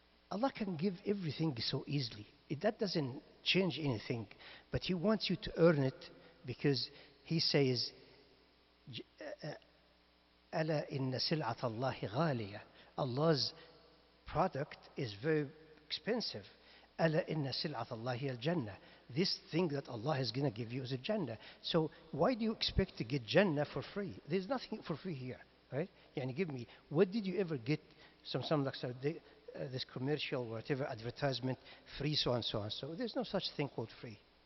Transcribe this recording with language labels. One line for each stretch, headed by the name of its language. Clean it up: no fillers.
English: Allah can give everything so easily. That doesn't change anything. But He wants you to earn it because He says, ج-
Arabic: ألا إن سلعة الله غالية.
English: Allah's product is very expensive.
Arabic: ألا إن سلعة الله هي الجنة.
English: This thing that Allah is going to give you is a Jannah. So why do you expect to get Jannah for free? There's nothing for free here, right? يعني give me, what did you ever get some like this commercial whatever advertisement, free so and so and so? There's no such thing called free.